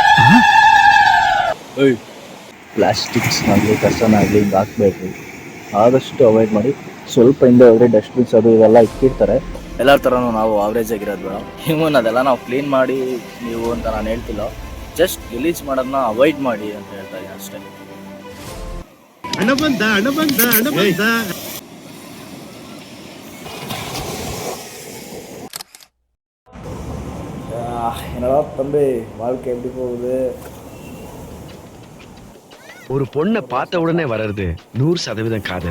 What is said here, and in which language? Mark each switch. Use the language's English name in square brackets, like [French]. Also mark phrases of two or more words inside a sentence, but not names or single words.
[Kannada] ಪ್ಲಾಸ್ಟಿಕ್ಸ್ ಆಗಲಿ ಕಸನಾಗಲಿ ಹಿಂಗೆ ಹಾಕಬೇಕು, ಆದಷ್ಟು ಅವಾಯ್ಡ್ ಮಾಡಿ. ಸ್ವಲ್ಪ ಹಿಂದೆ ಹೋದರೆ ಡಸ್ಟ್ಬಿನ್ಸ್ ಅದು ಇವೆಲ್ಲ ಇಟ್ಟಿರ್ತಾರೆ. ಎಲ್ಲರ ಥರನೂ ನಾವು ಆವ್ರೇಜ್ ಆಗಿರೋದು ಬೇಡ. ಇವನ್ ಅದೆಲ್ಲ ನಾವು ಕ್ಲೀನ್ ಮಾಡಿ ನೀವು ಅಂತ ನಾನು ಹೇಳ್ತಿಲ್ಲ, [English] just release [Kannada] ಮಾಡೋದನ್ನ ಅವಾಯ್ಡ್ ಮಾಡಿ ಅಂತ ಹೇಳ್ತಾ ಇದ್ದೀನಿ ಅಷ್ಟೇ. [Tamil] என்னடா தம்பி, வாழ்க்கை எப்படி போகுது? ஒரு பொண்ணை பார்த்த உடனே வர்றது 100% காதல்.